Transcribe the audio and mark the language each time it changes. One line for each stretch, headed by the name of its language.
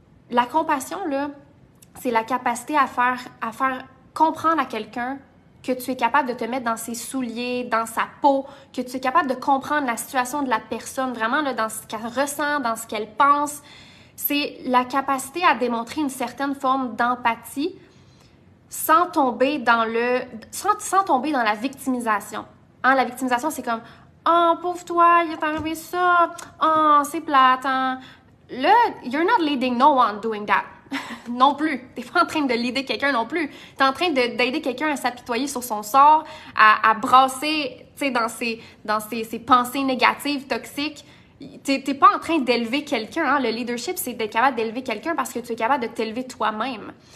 French: La compassion, là, c'est la capacité à faire comprendre à quelqu'un que tu es capable de te mettre dans ses souliers, dans sa peau, que tu es capable de comprendre la situation de la personne, vraiment là, dans ce qu'elle ressent, dans ce qu'elle pense. C'est la capacité à démontrer une certaine forme d'empathie sans tomber dans la victimisation. Hein, la victimisation, c'est comme « Oh, pauvre toi, il est arrivé ça. Oh, c'est plate.
English: Hein? » Là, you're not leading no one doing that.
French: Non plus. T'es pas en train de leader quelqu'un non plus. T'es en train d'aider quelqu'un à s'apitoyer sur son sort, à brasser, tu sais, dans ses pensées négatives, toxiques. T'es pas en train d'élever quelqu'un. Hein? Le leadership, c'est d'être capable d'élever quelqu'un parce que tu es capable de t'élever toi-même.